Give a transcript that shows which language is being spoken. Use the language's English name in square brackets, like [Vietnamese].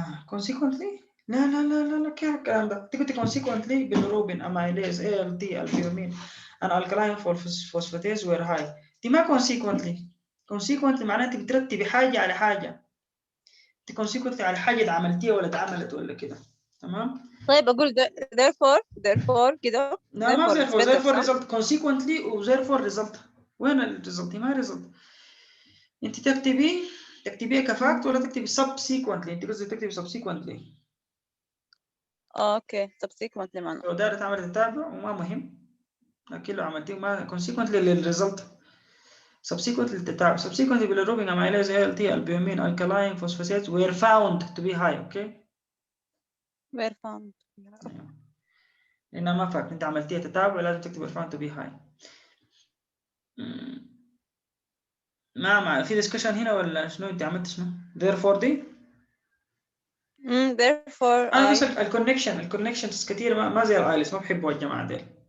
[English] consequently [Arabic] لا لا لا لا لا كيف الكلام ده؟ تكتب [English] consequently bilirubin amylase ALT albumin and alkaline phosphatase were high. [Arabic] دي ما consequently معناها انت بترتبي حاجة على حاجة. انت consequently على حاجة عملتيها ولا اتعملت ولا كده. تمام؟ طيب أقول therefore كده. لا ما [English] therefore it's better، therefore [Arabic] صح؟ [English] result consequently و therefore result. [Arabic] وين الريزلت؟ ما result. انت تكتبيه كفاكت ولا تكتبي subsequently؟ انت قصدك تكتبي subsequently. اوكي subsequently معنى. لو داير تعمل تتابع وما مهم، لكن لو عملتيه ما consequently للريزلت. [English] subsequently [Arabic] للتتابع. [English] subsequently bilirubin amylase ALT albumin alkaline phosphatases were found to be high. [Arabic] اوكي؟ [English] were found. [Arabic] لانها ما فاكت، انت عملتيها تتابع لازم تكتب [English] were found to be high. [Arabic] ما في discussion هنا ولا شنو؟ انت عملت شنو؟ therefore دي [English] therefore [Arabic] انا بس الكونكشنز كثير ما زي الايلتس، ما بحبوا الجماعه ديل.